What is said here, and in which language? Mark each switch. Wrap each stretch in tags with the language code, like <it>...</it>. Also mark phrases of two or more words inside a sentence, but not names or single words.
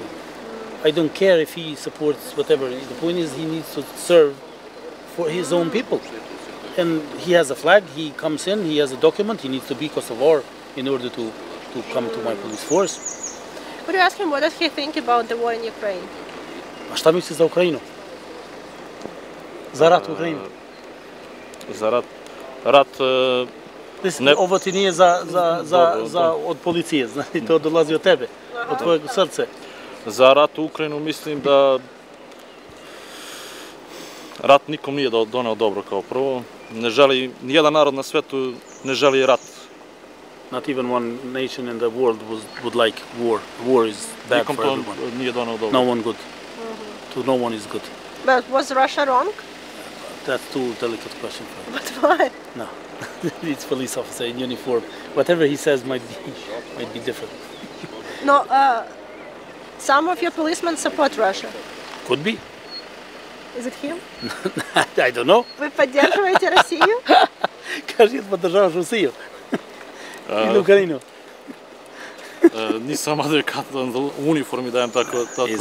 <en>I don't care if he supports whatever. The point is he needs to serve for his own people. And he has a flag, he comes in, he has a document, he needs to be Kosovar in order to come to my police force. Would you ask him what does he think about the war in Ukraine?</en> <sr>A šta misli za Ukrajinu? Za rat u Ukrajini? Za rat? Rat... Ovo ti nije od policije, znači to dolazi od tebe, od tvojeg srce. Za rat u Ukrajinu mislim da rat nikom nije doneo dobro kao prvo. Ne želi, nijedan narod na svetu ne želi rat.</sr> <en>Not even one nation in the world would like war. War is bad for everyone.</en> <sr>Nikom to nije doneo dobro.</sr> <en>No one good. To no one is good. But was Russia wrong? That's too delicate question for him. But why? No. It's police officer in uniform. Whatever he says might be different. No, some of your policemen support Russia. Could be. Is it him? I don't know.</en> <ru>Вы поддерживаете Россию?</ru> <sr>Кажи, поддержаваш Русiju. Ili Ukrajinu. Nisam adekvatan u uniformi dajem takve odgovore.</sr>